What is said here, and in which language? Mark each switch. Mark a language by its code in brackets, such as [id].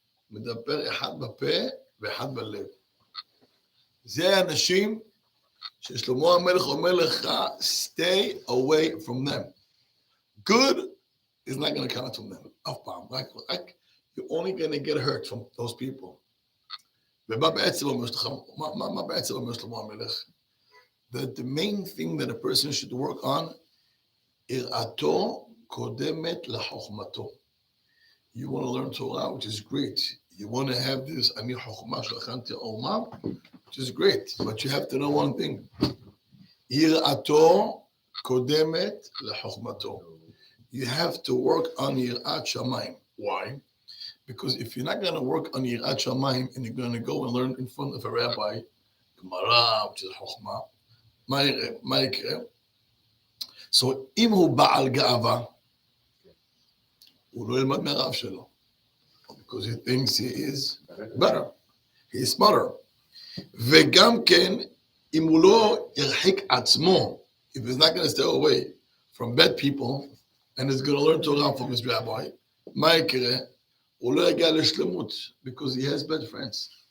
[he] מדבר אחד בפה ואחד בלב. זה האנשים ששלמה המלך אומר לך, [en] stay away from them. Good is not going to come from them. [he] אף פעם. [en] You're only going to get hurt from those people. [he] ומה בעצם אומר שלך? מה בעצם אומר שלמה המלך? [en] That the main thing that a person should work on, [he] יראתו קודמת לחוכמתו. [en] You want to learn Torah, which is great. You want to have this, [he] אני חוכמה שלכנתי עורמה, [en] which is great. But you have to know one thing. [he] יראתו קודמת לחוכמתו. [en] You have to work on יראת שמיים. Why? Because if you're not going to work on יראת שמיים and you're going to go and learn in front of a rabbi, Gemara, which is חוכמה, [he] מה יקרה? So אם הוא בעל גאווה, הוא לא ילמד מהרב שלו. [en] Because he thinks he is better. He is smarter. [he] וגם כן, אם הוא לא ירחיק עצמו, [en] if he's not going to stay away from bad people, and is going to learn Torah from his rabbi, [he] מה יקרה? הוא לא יגיע לשלמות, [en] because he has bad friends.